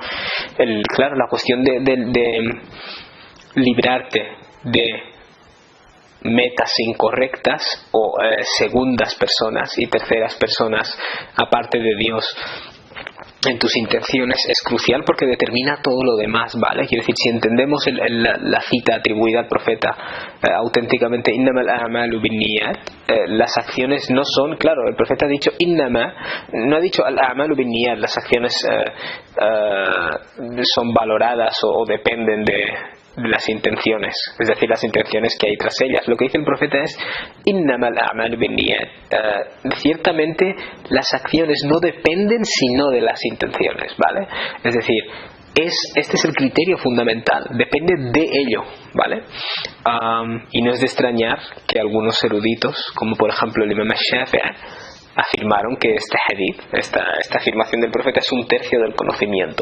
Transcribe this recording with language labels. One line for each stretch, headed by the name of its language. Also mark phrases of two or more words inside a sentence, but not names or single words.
Spanish: Claro, la cuestión de librarte de metas incorrectas o segundas personas y terceras personas aparte de Dios en tus intenciones es crucial, porque determina todo lo demás, ¿vale? Quiere decir, si entendemos la cita atribuida al profeta auténticamente,
Arabic: إنما الأعمال بالنيات,
Spanish: las acciones no son, claro, el profeta ha dicho innama, no ha dicho
Arabic: الأعمال بالنيات,
Spanish: las acciones son valoradas o dependen de las intenciones, es decir, las intenciones que hay tras ellas. Lo que dice el profeta es
Arabic: إنما الأعمال بالنيات,
Spanish: ciertamente las acciones no dependen sino de las intenciones, ¿vale? Es decir, este es el criterio fundamental, depende de ello, ¿vale? Y no es de extrañar que algunos eruditos, como por ejemplo el imam Shafi'i, afirmaron que este hadith, esta afirmación del profeta, es un tercio del conocimiento.